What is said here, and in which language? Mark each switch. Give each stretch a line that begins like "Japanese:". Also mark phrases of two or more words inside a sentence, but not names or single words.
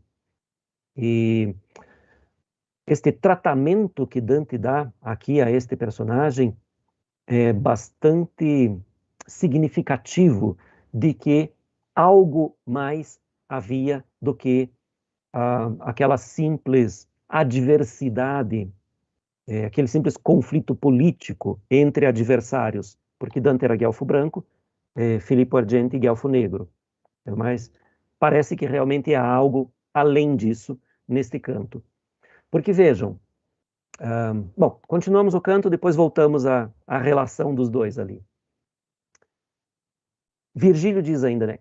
Portuguese: E este tratamento que Dante dá aqui a este personagem é bastante significativo de que algo mais havia do que aquela simples adversidade, aquele simples conflito político entre adversários, porque Dante era guelfo branco, Filippo Argenti guelfo negro. Mas parece que realmente há algo além disso neste canto. Porque vejam, bom, continuamos o canto, depois voltamos à relação dos dois ali. Virgílio diz ainda, né?